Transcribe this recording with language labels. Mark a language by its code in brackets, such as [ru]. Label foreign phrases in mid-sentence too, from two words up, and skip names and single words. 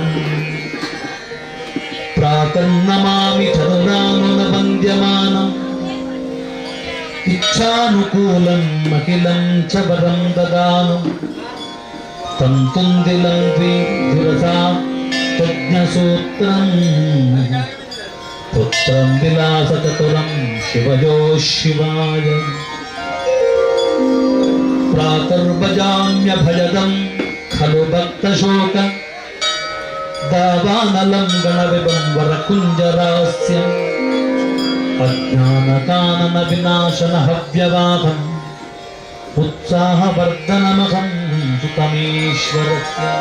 [sa] ಪ್ರಾತನ್ನಮಾಮಿ ಚದುರಾನುನ ವಂದ್ಯಮಾನಂ ಇಚ್ಛಾನುಕೂಲಂ ಅಖಿಲಂ ಚ ವರಂ ದದಾನಂ ತಂತುಂದಿಲಂ ದ್ವಿರಸಾ ತಜ್ಞಸೂತ್ರಂ ಪುತ್ರಂ ವಿಲಾಸಚತುರಂ ಶಿವಯೋ ಶಿವಾಯ. ಪ್ರಾತರ್ಭಜಾಮ್ಯಭಯದಂ ಖಲು ಭಕ್ತಶೋಕ ದಾವಾನಲಂ ಗಣವಿಭಂ ವರಕುಂಜರಾಸ್ಯಂ ಅಜ್ಞಾನಕಾನನ ವಿನಾಶನ ಹವ್ಯವಾಹಂ ಉತ್ಸಾಹವರ್ಧನಮಹಂ ಸುತಮೀಶ್ವರಸ್ಯ.